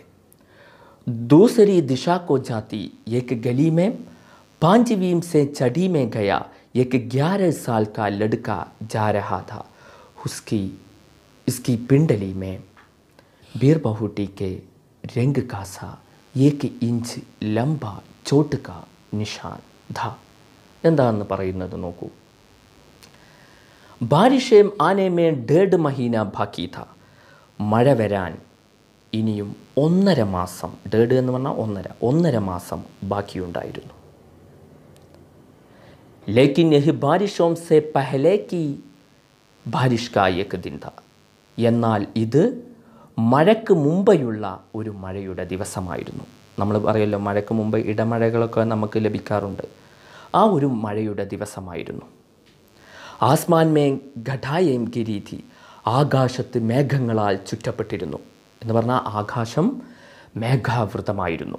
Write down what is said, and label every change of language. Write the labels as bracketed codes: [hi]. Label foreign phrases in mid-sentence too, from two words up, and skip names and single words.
[hi] दूसरी दिशा को जाती एक गली में 5वीं से चढ़ी में गया एक 11 साल का लड़का जा रहा था। इसकी पिंडली में बीर बहूटी के रंग का सा 1 इंच लंबा चोट का निशान था. [ml] എന്താണെന്ന് പറയുന്നത് നോക്കൂ. [hi] बारिशें आने में 1.5 महीना बाकी था. [ml] മഴ വരാൻ ഇനിയും 1.5 മാസം, 1.5 എന്ന് പറഞ്ഞാൽ 1.5 മാസം ബാക്കിയുണ്ടായിരുന്നു. [hi] लेकिन यही बारिशों से पहले की बारिश का एक दिन था. [ml] എന്നാൽ ഇത് മഴയ്ക്ക് മുമ്പെയുള്ള ഒരു മഴയുടെ ദിവസമായിരുന്നു. നമ്മൾ പറയല്ലോ മഴയ്ക്ക് മുമ്പ് ഇടമഴകളൊക്കെ നമുക്ക് ലഭിക്കാറുണ്ട്. ആ ഒരു മഴയുടെ ദിവസമായിരുന്നു. [hi] आसमान में घटाएं घिरी थी. [ml] ആകാശത്ത് മേഘങ്ങളാൽ ചുറ്റപ്പെട്ടിരുന്നു. എന്ന് പറഞ്ഞാൽ ആകാശം മേഘാവൃതമായിരുന്നു.